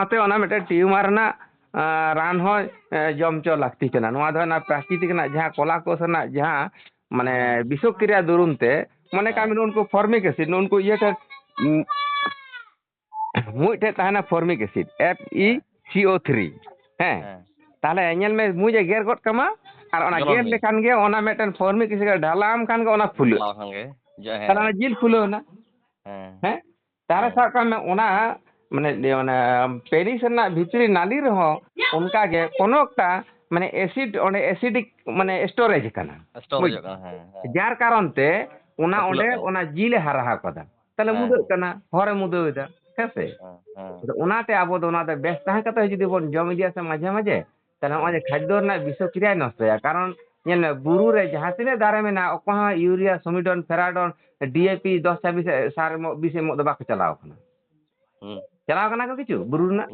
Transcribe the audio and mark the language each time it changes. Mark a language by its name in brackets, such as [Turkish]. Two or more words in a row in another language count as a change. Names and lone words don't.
[Santali] ᱥᱟᱶᱛᱮ ᱚᱱᱟ ᱢᱤᱫᱴᱮᱱ ᱴᱤᱭᱩᱢᱟᱨ ᱨᱮᱱᱟᱜ ᱨᱟᱱ ᱦᱚᱸ ᱡᱚᱢ ᱦᱚᱪᱚ ᱞᱟᱹᱠᱛᱤ ᱠᱟᱱᱟ ᱱᱚᱣᱟ ᱫᱚ ᱚᱱᱟ ᱯᱨᱟᱠᱨᱤᱛᱤᱠ ᱨᱮᱱᱟᱜ ᱡᱟᱦᱟᱸ ᱠᱚᱞᱟ ᱠᱳᱥ ᱨᱮᱱᱟᱜ ᱡᱟᱦᱟᱸ ᱢᱟᱱᱮ ᱵᱤᱥᱚᱠᱨᱤᱭᱟ ᱫᱩᱨᱩᱱ ᱛᱮ ᱢᱚᱱᱮ ᱠᱟᱜ ᱢᱮ ᱩᱱᱠᱩ ᱯᱷᱚᱨᱢᱤᱠ ᱮᱥᱤᱰ ᱩᱱᱠᱩ ᱤᱭᱟᱹ ᱴᱷᱮᱱ ᱢᱩᱡ ᱴᱷᱮᱱ ᱛᱟᱦᱮᱱᱟ ᱯᱷᱚᱨᱢᱤᱠ ᱮᱥᱤᱰ FeCO3 ᱦᱮᱸ ᱛᱟᱦᱚᱞᱮ ᱧᱮᱞ ᱢᱮ ᱢᱩᱡ ᱮ ᱜᱮᱨ ᱜᱚᱫ ᱠᱟᱢᱟ ᱟᱨ ᱚᱱᱟ ᱡᱚᱞᱚᱱ ᱜᱮᱨ ᱢᱮ ᱞᱮᱠᱷᱟᱱ ᱜᱮ ᱚᱱᱟ ᱢᱤᱫᱴᱮᱱ ᱯᱷᱚᱨᱢᱤᱠ ᱮᱥᱤᱰ ᱰᱷᱟᱞᱟᱣᱟᱢ ᱠᱷᱟᱱ ᱜᱮ ᱚᱱᱟ ᱯᱷᱩᱞᱟᱹᱜ ᱪᱟᱞᱟᱣ ᱠᱷᱟᱱ ᱜᱮ ᱛᱟᱦᱚᱞᱮ ᱚᱱᱟ ᱡᱤᱞ ᱯᱷᱩᱞᱟᱹᱣ ᱮᱱᱟ ᱦᱮᱸ ᱛᱟᱦᱚᱞᱮ ᱥᱟᱵ ᱠᱟᱜ ᱢᱮ ᱚᱱᱟ ᱢᱟᱱᱮ ᱯᱮᱱᱤᱥ ᱨᱮᱱᱟᱜ ᱵᱷᱤᱛᱨᱤ ᱱᱟᱞᱤ ᱨᱮᱦᱚᱸ ᱚᱱᱠᱟᱜᱮ ᱠᱳᱱᱳ [Bangla] একটা মানে অ্যাসিড [Santali] ᱚᱸᱰᱮ [Bangla] অ্যাসিডিক মানে স্টোরেজ [Santali] ᱠᱟᱱᱟ ᱥᱴᱳᱨᱮᱡᱽ ᱵᱩᱡᱽ ᱠᱟᱱᱟ ᱦᱮᱸ ᱡᱟᱨ ᱠᱟᱨᱚᱱ ᱛᱮ ᱚᱱᱟ ᱯᱷᱩᱞᱟᱹᱜ ᱚᱸᱰᱮ ᱠᱟᱱᱟ ᱚᱱᱟ ᱡᱤᱞᱮ ᱦᱟᱨᱟ ᱟᱠᱟᱫᱟ ᱛᱟᱦᱚᱞᱮ ᱢᱩᱫᱟᱹᱜ ᱠᱟᱱᱟ ᱦᱚᱨᱮ ᱢᱩᱫᱟᱹᱣ ᱮᱫᱟ ᱦᱮᱸ ᱥᱮ ᱟᱫᱚ ᱚᱱᱟᱛᱮ ᱟᱵᱚ ᱫᱚ ᱚᱱᱟᱛᱮ ᱵᱮᱥ ᱛᱟᱦᱮᱸ ᱠᱟᱛᱮ ᱡᱩᱫᱤ ᱵᱚᱱ ᱡᱚᱢ ᱤᱫᱤᱭᱟ ᱥᱮ ᱢᱟᱡᱷᱮ ᱢᱟᱡᱷᱮ তাহলে ᱱᱚᱜᱼᱚᱭ ᱡᱮ ᱠᱷᱟদ্য ᱨᱮᱱᱟᱜ ᱵᱤᱥᱚᱠᱨᱤᱭᱟᱭ ᱱᱚᱥᱴᱚᱭᱟ ᱠᱟᱨᱚᱱ ᱧᱮᱞ ᱢᱮ ᱵᱩᱨᱩ ᱨᱮ ᱡᱟᱦᱟᱸ ᱛᱤᱱᱟᱹᱜ ᱫᱟᱨᱮ ᱢᱮᱱᱟᱜᱼᱟ ᱚᱠᱚᱭ ᱦᱚᱸ ᱤᱭᱩᱨᱤᱭᱟ ᱥᱚᱢᱤᱰᱚᱱ ᱯᱷᱮᱨᱟᱰᱚᱱ DAP 10-26 ᱥᱟᱨ ᱮᱢᱚᱜ ᱵᱤᱥ ᱮᱢᱚᱜ ᱫᱚ ᱵᱟᱠᱚ ᱪᱟᱞᱟᱣ ᱠᱟᱱᱟ ᱪᱟᱞᱟᱣ ᱠᱟᱱᱟ ᱠᱚ ᱠᱤᱪᱷᱩ ᱵᱩᱨᱩ ᱨᱮᱱᱟᱜ